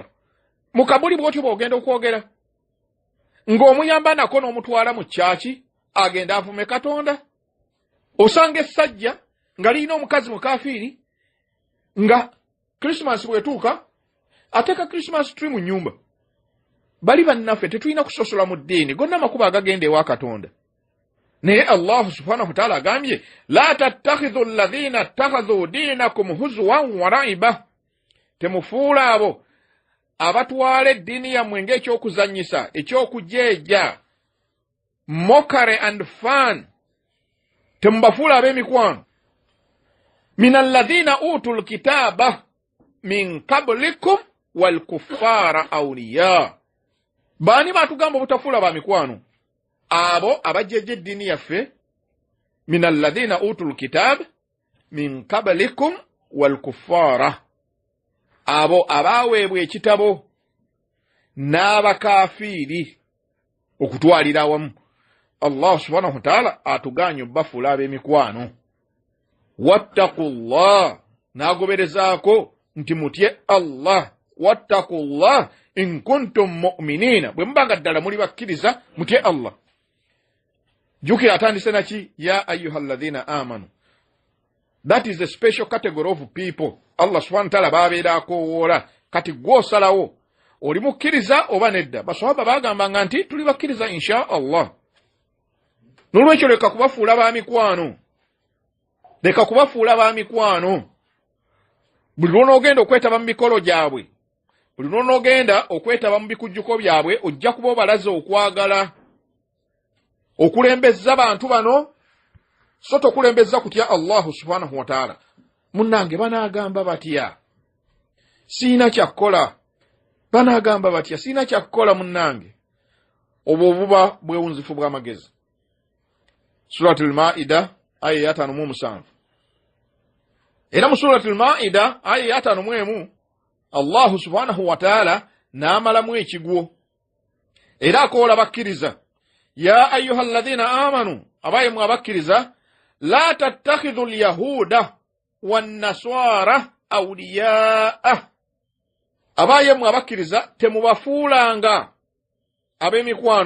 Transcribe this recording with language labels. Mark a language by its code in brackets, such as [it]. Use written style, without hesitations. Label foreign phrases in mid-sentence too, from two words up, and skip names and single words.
[lg] Mu kabuli bw'otyo bw'ogenda okwogera ng'omuyamba nako n'omutwala mu kyaki agenda avume Katonda. Osanga essajja nga lirina omukazi mukafiiri nga Christmas bwetuuka ateeka [en] Christmas tree [lg] mu nnyumba. Bali bannaffe tetulina kusosola mu ddiini, gonna amakubo agagenda ewa Katonda. [ar] Naye Allah سبحانه وتعالى agambye لا تتخذوا الذين اتخذوا دينكم هزوا ولعبا. [lg] Temufuula abo abatwala eddiini yammwe ng'ekyokuzannyisa, ekyokujeeja, [en] mockery and fun. [lg] Temubafuula ab'emikwano. [ar] من الذين أوتوا الكتاب من قبلكم والكفار أولياء. [lg] Baani batugamba obutafuula ba mikwano? Abo abajeeja eddiini yaffe. [ar] من الذين أوتوا الكتاب من قبلكم والكفار. [lg] Abo abaweebwa ekitabo n'abakafiiri okutwalira awamu. Allah [ar] سبحانه وتعالى [lg] atuganya obbafuula ab'emikwano. Wattaqullah, n'agoberezaako nti mutye Allah. [ar] واتقوا الله إن كنتم مؤمنين, [lg] bwe mubanga ddala muli bakkiriza mutye Allah. Jukira atandise naki [ar] يا أيها الذين آمنوا. [en] That is a special category of people. [lg] Allah [ar] سبحانه وتعالى [lg] babeera akowoola kati gw'osalawo oli mukkiriza oba nedda. Baswahaba bagambanga nti tuli bakkiriza [ar] إن شاء الله. [lg] N'olwekyo leka kubafuula ba mikwano. Leka kubafuula ba mikwano. Buli lw'onoogenda okwetaba mu mikolo gyabwe, buli lw'onoogenda okwetaba mu bikujjuko byabwe, ojja kuba obalaze okwagala. Okulembeza bantu bano so tokulembeza kutya Allah [ar] سبحانه وتعالى. [lg] Munnange banaagamba batya siina kyakkola, banaagamba batya siina kyakkola munnange. Obwo buba bwewunzifu bw'amagezi. Suratul Maida aya ya 5:7. Era mu Suratul Maida aya ya 5:1 Allah [ar] سبحانه وتعالى [lg] n'amalamu ekigwo era akoola bakkiriza. [ar] يا أيها الذين آمنوا, [lg] abaye mu abakkiriza, [ar] لا تتخذوا اليهود والنصارى أولياء. [lg] Abaye mu abakkiriza temubafuulanga ab'emikwano.